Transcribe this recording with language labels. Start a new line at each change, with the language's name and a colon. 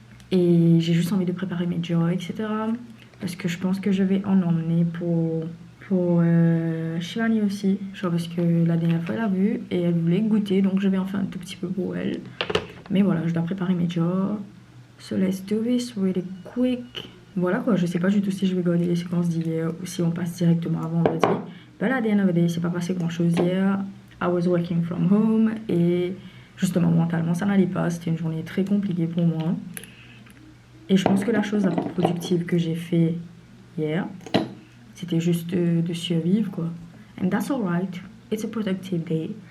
French: Et j'ai juste envie de préparer mes joy, etc. Parce que je pense que je vais en emmener pour Shivani aussi, genre parce que la dernière fois elle a vu et elle voulait goûter, donc je vais en faire un tout petit peu pour elle. Mais voilà, je dois préparer mes jars.
English: So let's do this really quick.
French: Voilà quoi, je sais pas du tout si je vais garder les séquences d'hier ou si on passe directement à vendredi.
English: But at the end of the day,
French: c'est pas passé grand chose hier.
English: I was working from home
French: et justement mentalement ça n'allait pas, c'était une journée très compliquée pour moi. Et je pense que la chose la plus productive que j'ai fait hier, c'était juste de survivre quoi.
English: And that's alright. It's a productive day.